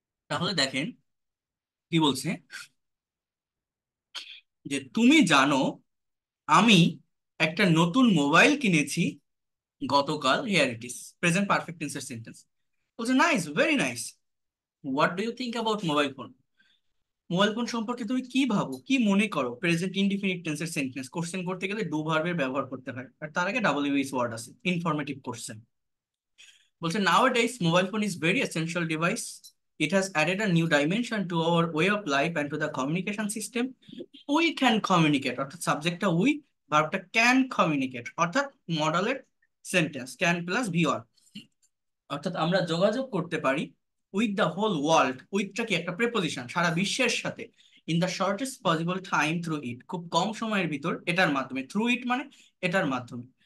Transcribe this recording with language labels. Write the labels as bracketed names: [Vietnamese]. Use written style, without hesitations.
[Bangla] তাহলে দেখেন কি বলছে, যে তুমি জানো আমি একটা নতুন মোবাইল কিনেছি গতকাল, [English] here it is, [Bangla] present perfect টেন্সের সেন্টেন্স। বলছে [English] nice, very nice, what do you think about mobile phone, [Bangla] mobile phone সম্পর্কে তুমি কি ভাবো, কি মনে করো, প্রেজেন্ট ইনডিফিনিট টেন্সের সেন্টেন্স। কোশ্চেন করতে গেলে ডু ভার্বের ব্যবহার করতে হয়, আর তার আগে WH ওয়ার্ড আছে, ইনফরমেটিভ কোশ্চেন। বলছে [English] nowadays mobile phone is very essential device. It has added a new dimension to our way of life and to the communication system. We can communicate, [Bangla] অর্থাৎ সাবজেক্টটা উই, ভার্বটা ক্যান কমিউনিকেট, অর্থাৎ মডালের sentence can plus viewer, অর্থাৎ আমরা যোগাযোগ করতে পারি [English] With the whole world. [Bangla] উইথটা কি একটা প্রেপোজিশন, সারা বিশ্বের সাথে, [English] in the shortest possible time through it, [Bangla] খুব কম সময়ের ভিতর এটার মাধ্যমে, থ্রু ইট মানে এটার মাধ্যমে।